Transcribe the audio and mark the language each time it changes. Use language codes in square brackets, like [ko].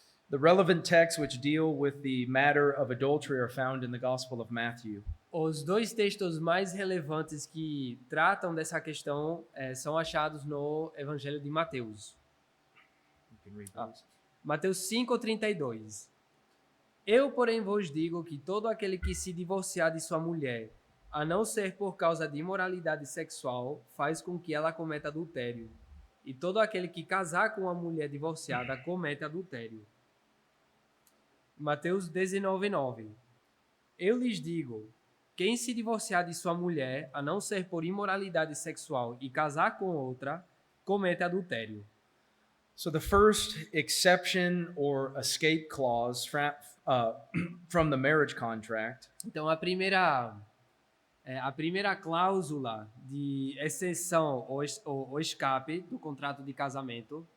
[en] The relevant texts which deal with the matter of adultery are found in the Gospel of Matthew. [pt] Os dois textos mais relevantes que tratam dessa questão são achados no Evangelho de Mateus. [en] You can read those. [pt] Mateus 5:32. Eu, porém, vos digo que todo aquele que se divorciar de sua mulher, a não ser por causa de imoralidade sexual, faz com que ela cometa adultério. E todo aquele que casar com uma mulher divorciada comete adultério. Mateus 19:9. Eu lhes digo, quem se divorciar de sua mulher, a não ser por imoralidade sexual, e casar com outra, comete adultério. [en] So the first exception or escape clause from the marriage contract [pt] Então, a primeira cláusula de exceção ou escape do contrato de casamento